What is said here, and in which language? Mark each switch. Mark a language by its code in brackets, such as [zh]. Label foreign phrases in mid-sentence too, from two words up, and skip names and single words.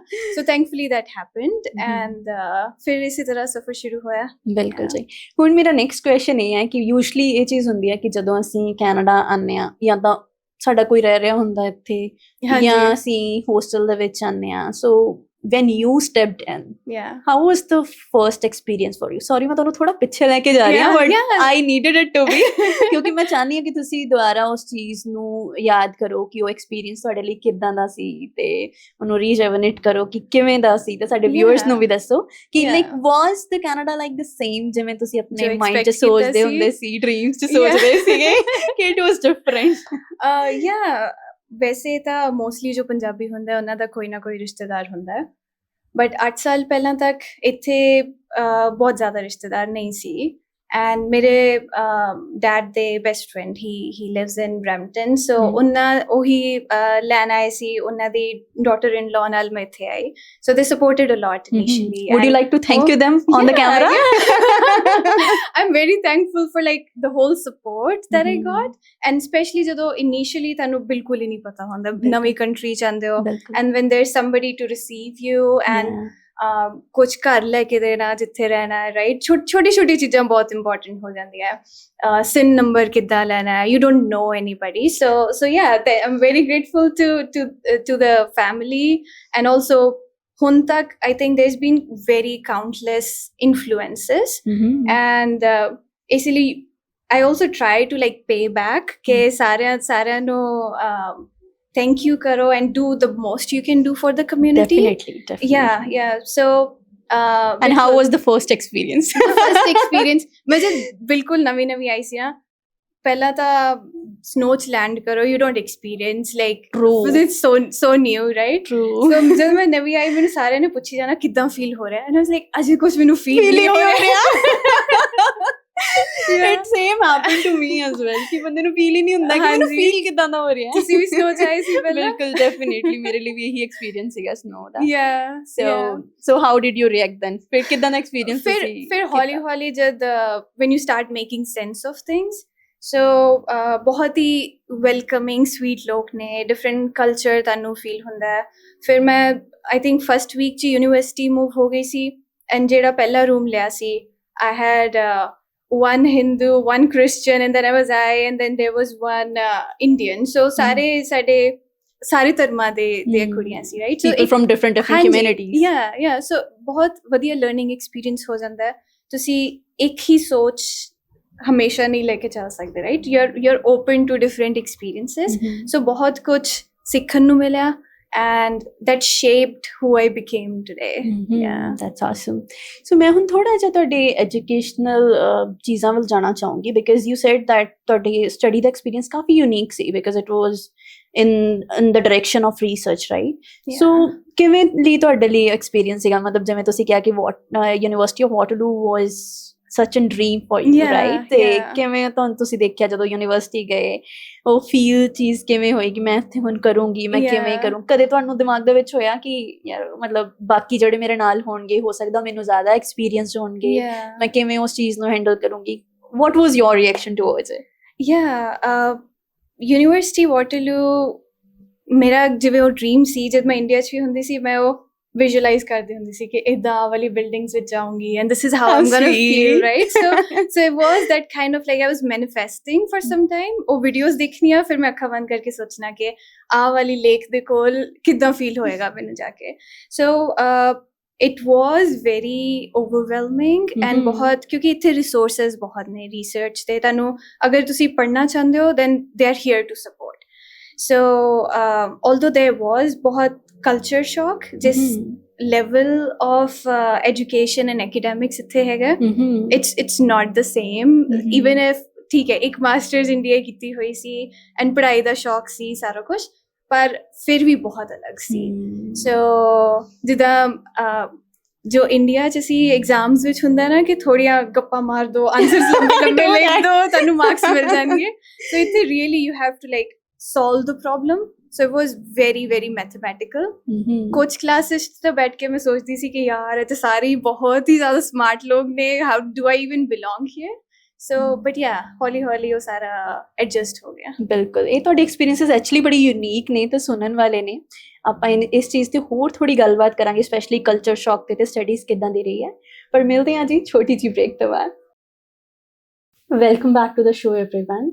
[en] so thankfully that happened and [pa] ਫਿਰ ਇਸੇ ਤਰ੍ਹਾਂ ਸਫ਼ਰ ਸ਼ੁਰੂ ਹੋਇਆ। ਬਿਲਕੁਲ ਜੀ। ਹੁਣ ਮੇਰਾ [en] next question [pa] ਇਹ ਹੈ ਕਿ ਯੂਜਲੀ ਇਹ ਚੀਜ਼ ਹੁੰਦੀ ਹੈ ਕਿ ਜਦੋਂ ਅਸੀਂ ਕੈਨੇਡਾ ਆਉਂਦੇ ਹਾਂ ਜਾਂ ਤਾਂ ਸਾਡਾ ਕੋਈ ਰਹਿ ਰਿਹਾ ਹੁੰਦਾ ਇੱਥੇ ਜਾਂ ਅਸੀਂ ਹੋਸਟਲ ਦੇ ਵਿੱਚ ਆਉਂਦੇ ਹਾਂ, ਸੋ [en] when you stepped in, how was the first experience for you? Sorry, [pa] ਮੈਂ ਤੁਹਾਨੂੰ ਥੋੜਾ ਪਿੱਛੇ ਲੈ ਕੇ ਜਾ ਰਹੀ ਹਾਂ, [en] but I needed it to be [pa] ਕਿਉਂਕਿ ਮੈਂ ਚਾਹੁੰਦੀ ਹਾਂ ਕਿ ਤੁਸੀਂ ਦੁਬਾਰਾ ਉਸ ਚੀਜ਼ ਨੂੰ ਯਾਦ ਕਰੋ ਕਿ ਉਹ ਐਕਸਪੀਰੀਅੰਸ ਤੁਹਾਡੇ ਲਈ ਕਿੱਦਾਂ ਦਾ ਸੀ ਤੇ ਉਹਨੂੰ ਰੀਜੈਵਨੇਟ ਕਰੋ ਕਿ ਕਿਵੇਂ ਦਾ ਸੀ, ਤੇ ਸਾਡੇ ਵਿਊਅਰਸ ਨੂੰ ਵੀ ਦੱਸੋ ਕਿ [en] like was the Canada like the same [pa] ਜਿਵੇਂ ਤੁਸੀਂ ਆਪਣੇ ਮਾਈਂਡ 'ਚ ਸੋਚਦੇ ਹੁੰਦੇ ਸੀ, ਡ੍ਰੀਮਸ 'ਚ ਸੋਚਦੇ ਸੀਗੇ ਕਿ [en] it was different? [pa] ਵੈਸੇ ਤਾਂ ਮੋਸਟਲੀ ਜੋ ਪੰਜਾਬੀ ਹੁੰਦਾ ਉਹਨਾਂ ਦਾ ਕੋਈ ਨਾ ਕੋਈ ਰਿਸ਼ਤੇਦਾਰ ਹੁੰਦਾ, ਬਟ 8 ਸਾਲ ਪਹਿਲਾਂ ਤੱਕ ਇੱਥੇ ਬਹੁਤ ਜ਼ਿਆਦਾ ਰਿਸ਼ਤੇਦਾਰ ਨਹੀਂ ਸੀ। ਐਂਡ ਮੇਰੇ ਡੈਡ ਦੇ [en] best friend [pa] ਹੀ [en] lives in Brampton, [pa] ਸੋ ਉਹੀ ਲੈਣ ਆਏ ਸੀ, ਉਹਨਾਂ ਦੀ [en] daughter in law [pa] ਨਾਲ ਮੈਂ ਇੱਥੇ ਆਈ, [en] so they supported a lot initially. Would you like to thank them on the camera? I'm very thankful for like the whole support that I got, and especially [pa] ਜਦੋਂ initially ਤੁਹਾਨੂੰ ਬਿਲਕੁਲ ਹੀ ਨਹੀਂ ਪਤਾ ਹੁੰਦਾ, ਨਵੀਂ ਕੰਟਰੀ ਚ ਆਉਂਦੇ ਹੋ, [en] and when there's somebody to receive you and [pa] ਕੁਝ ਘਰ ਲੈ ਕੇ ਦੇਣਾ ਜਿੱਥੇ ਰਹਿਣਾ ਹੈ, ਰਾਈਟ, ਛੋਟੀ ਚੀਜ਼ਾਂ ਬਹੁਤ ਇੰਪੋਰਟੈਂਟ ਹੋ ਜਾਂਦੀਆਂ। SIN ਨੰਬਰ ਕਿੱਦਾਂ ਲੈਣਾ ਹੈ, [en] you don't know anybody, so yeah, I'm very grateful to the family, and also [pa] ਹੁਣ ਤੱਕ [en] I think there's been very countless influences, and [pa] ਇਸ ਲਈ [en] I also try to like pay back [pa] ਕਿ ਸਾਰਿਆਂ ਨੂੰ [en] thank you karo and do the most you can do for the community. Definitely. Yeah. So and how was the first experience? First experience [pa] ਮੈਂ ਜਦ ਬਿਲਕੁਲ ਨਵੀਂ ਆਈ ਸੀ, ਪਹਿਲਾ ਸੀ snow च land करो, [en] you don't experience like it's so new, right? True. [pa] So ਜਦ ਮੈਂ ਨਵੀਂ ਆਈ ਮੈਨੂੰ ਸਾਰਿਆਂ ਨੇ ਪੁੱਛੀ ਜਾਣਾ ਕਿੰਨਾ feel ਹੋ ਰਿਹਾ ਹੈ, [en] and I was like [pa] ਅਜੇ ਕੁਝ ਮੈਨੂੰ feel ਨਹੀਂ ਹੋ ਰਿਹਾ। [en] It same happened to me as well [pa] ਕਿ ਬੰਦੇ ਨੂੰ ਫੀਲ ਹੀ ਨਹੀਂ ਹੁੰਦਾ ਕਿ ਮੈਨੂੰ ਫੀਲ ਕਿਦਾਂ ਦਾ ਹੋ ਰਿਹਾ ਹੈ। ਤੁਸੀਂ ਵੀ ਸਨੋ ਚ ਆਏ ਸੀ ਪਹਿਲਾਂ? ਬਿਲਕੁਲ, ਡੈਫੀਨਿਟਲੀ ਮੇਰੇ ਲਈ ਵੀ ਇਹੀ ਐਕਸਪੀਰੀਅੰਸ ਸੀਗਾ ਸਨੋ ਦਾ। [en] so how did you react then? [pa] ਫਿਰ ਕਿਦਾਂ ਦਾ ਐਕਸਪੀਰੀਅੰਸ ਸੀ? ਫਿਰ ਹੌਲੀ ਜਦ [en] when you start making sense of things, [pa] so ਬਹੁਤ ਹੀ [en] welcoming sweet [pa] ਲੋਕ ਨੇ, [en] different culture [pa] ਤੁਹਾਨੂੰ ਫੀਲ ਹੁੰਦਾ ਹੈ। ਫਿਰ ਮੈਂ [en] I think first week [pa] ਚ ਯੂਨੀਵਰਸਿਟੀ ਮੂਵ ਹੋ ਗਈ ਸੀ, ਐਂਡ ਜਿਹੜਾ ਪਹਿਲਾ ਰੂਮ ਲਿਆ ਸੀ [en] I had one Hindu, one Christian, and then and then there was one Indian. [pa] So ਸਾਰੇ ਧਰਮਾਂ ਦੇ ਕੁੜੀਆਂ ਸੀ, [en] right? So people from different communities. [pa] Yeah. So ਬਹੁਤ ਵਧੀਆ [en] learning experience [pa] ਹੋ ਜਾਂਦਾ ਹੈ। ਤੁਸੀਂ ਇੱਕ ਹੀ ਸੋਚ ਹਮੇਸ਼ਾ ਨਹੀਂ ਲੈ ਕੇ ਚੱਲ ਸਕਦੇ, [en] right? You're open to different experiences. [pa] So ਬਹੁਤ ਕੁਝ ਸਿੱਖਣ ਨੂੰ ਮਿਲਿਆ, [en] and that shaped who I became today. Yeah, that's awesome. [pa] So ਮੈਂ ਹੁਣ ਥੋੜਾ ਜਿਹਾ ਤੁਹਾਡੇ ਐਜੂਕੇਸ਼ਨਲ ਚੀਜ਼ਾਂ ਵੱਲ ਜਾਣਾ ਚਾਹੂੰਗੀ, [en] because you said that [pa] ਤੁਹਾਡੀ ਸਟੱਡੀ ਦਾ ਐਕਸਪੀਰੀਅੰਸ ਕਾਫੀ ਯੂਨੀਕ ਸੀ, [en] because it was in the direction of research, right? [pa] So ਕਿਵੇਂ ਲਈ ਤੁਹਾਡੇ ਲਈ ਐਕਸਪੀਰੀਅੰਸ ਸੀਗਾ? ਮਤਲਬ ਜਿਵੇਂ ਤੁਸੀਂ ਕਿਹਾ ਕਿ ਯੂਨੀਵਰਸਿਟੀ ਆਫ ਵਾਟਰਲੂ [en] was such a dream for you, Yeah, right? [pa] ਤੇ [en] yeah. [pa] ਕਿਵੇਂ ਤੁਹਾਨੂੰ ਤੁਸੀਂ ਦੇਖਿਆ ਜਦੋਂ ਯੂਨੀਵਰਸਿਟੀ ਗਏ, ਉਹ ਫੀਲ ਚੀਜ਼ ਕਿਵੇਂ ਹੋਈ ਕਿ ਮੈਂ ਇੱਥੇ ਹੁਣ ਕਰੂੰਗੀ, ਮੈਂ ਕਿਵੇਂ [en] Yeah. [pa] ਕਰੂੰ? ਕਦੇ ਤੁਹਾਨੂੰ ਦਿਮਾਗ ਦੇ ਵਿੱਚ ਹੋਇਆ ਕਿ ਯਾਰ ਮਤਲਬ ਬਾਕੀ ਜਿਹੜੇ ਮੇਰੇ ਨਾਲ ਹੋਣਗੇ ਹੋ ਸਕਦਾ ਮੈਨੂੰ ਜ਼ਿਆਦਾ ਐਕਸਪੀਰੀਅੰਸ ਹੋਣਗੇ, [en] Yeah. [pa] ਮੈਂ ਕਿਵੇਂ ਉਸ ਚੀਜ਼ ਨੂੰ ਹੈਂਡਲ ਕਰੂੰਗੀ? [en] What was your reaction towards it? Yeah. [pa] ਯੂਨੀਵਰਸਿਟੀ ਵਾਟਰਲੂ ਮੇਰਾ ਜਿਵੇਂ ਉਹ ਡ੍ਰੀਮ ਸੀ, ਜਦ ਮੈਂ ਇੰਡੀਆ 'ਚ ਵੀ ਹੁੰਦੀ ਸੀ ਮੈਂ ਉਹ ਵਿਜ਼ੂਅਲਾਈਜ਼ ਕਰਦੀ ਹੁੰਦੀ ਸੀ ਕਿ ਇੱਦਾਂ ਵਾਲੀ ਬਿਲਡਿੰਗਸ ਵਿੱਚ ਜਾਊਂਗੀ [en] and this is how I'm gonna feel, right? so it was that kind of like I was manifesting for some time. [pa] ਉਹ ਵੀਡੀਓਜ਼ ਦੇਖਣੀਆਂ, ਫਿਰ ਮੈਂ ਅੱਖਾਂ ਬੰਦ ਕਰਕੇ ਸੋਚਣਾ ਕਿ ਆਹ ਵਾਲੀ ਲੇਕ ਦੇ ਕੋਲ ਕਿੱਦਾਂ ਫੀਲ ਹੋਏਗਾ ਮੈਨੂੰ ਜਾ ਕੇ। ਸੋ [en] it was very overwhelming and [pa] ਬਹੁਤ, ਕਿਉਂਕਿ ਇੱਥੇ resources ਬਹੁਤ ਨੇ research ਦੇ, ਤੁਹਾਨੂੰ ਅਗਰ ਤੁਸੀਂ ਪੜ੍ਹਨਾ ਚਾਹੁੰਦੇ ਹੋ [en] then they are here to support. So although there was ਬਹੁਤ culture shock, ਜਿਸ level of education and academics [pa] ਇੱਥੇ ਹੈਗਾ, [en] it's not the same. Even if [pa] ਠੀਕ ਹੈ ਇੱਕ ਮਾਸਟਰਸ ਇੰਡੀਆ ਕੀਤੀ ਹੋਈ ਸੀ ਐਂਡ ਪੜ੍ਹਾਈ ਦਾ ਸ਼ੌਕ ਸੀ ਸਾਰਾ ਕੁਛ, ਪਰ ਫਿਰ ਵੀ ਬਹੁਤ ਅਲੱਗ ਸੀ। ਸੋ ਜਿੱਦਾਂ ਜੋ ਇੰਡੀਆ 'ਚ ਅਸੀਂ ਐਗਜ਼ਾਮਸ ਵਿੱਚ ਹੁੰਦਾ ਨਾ ਕਿ ਥੋੜ੍ਹੀਆਂ ਗੱਪਾਂ ਮਾਰ ਦੋ, ਆਨਸਰਸ ਲੰਬੇ ਲਿਖ ਦੋ, ਤੁਹਾਨੂੰ ਮਾਰਕਸ ਮਿਲ ਜਾਣਗੇ। ਸੋ ਇੱਥੇ [en] really you have to like solve the problem. So it was very very mathematical. [pa] ਕੁਝ ਕਲਾਸਿਸ ਤਾਂ ਬੈਠ ਕੇ ਮੈਂ ਸੋਚਦੀ ਸੀ ਕਿ ਯਾਰ ਇਹ ਤਾਂ ਸਾਰੇ ਬਹੁਤ ਹੀ ਜ਼ਿਆਦਾ ਸਮਾਰਟ ਲੋਕ ਨੇ, [en] how do I even belong here? So but yeah, [pa] ਹੌਲੀ ਹੌਲੀ ਉਹ ਸਾਰਾ ਐਡਜਸਟ ਹੋ ਗਿਆ। ਬਿਲਕੁਲ, ਇਹ ਤੁਹਾਡੇ [en] experiences actually [pa] ਬੜੀ ਯੂਨੀਕ ਨੇ ਤੇ ਸੁਣਨ ਵਾਲੇ ਨੇ। ਆਪਾਂ ਇਸ ਚੀਜ਼ ਤੇ ਹੋਰ ਥੋੜੀ ਗੱਲਬਾਤ ਕਰਾਂਗੇ, ਸਪੈਸ਼ਲੀ [en] culture shock [pa] ਤੇ ਸਟੱਡੀਜ਼ ਕਿੱਦਾਂ ਦੀ ਰਹੀ ਹੈ, ਪਰ ਮਿਲਦੇ ਹਾਂ ਜੀ ਛੋਟੀ ਜਿਹੀ ਬ੍ਰੇਕ ਤੋਂ ਬਾਅਦ। [en] welcome back to the show everyone.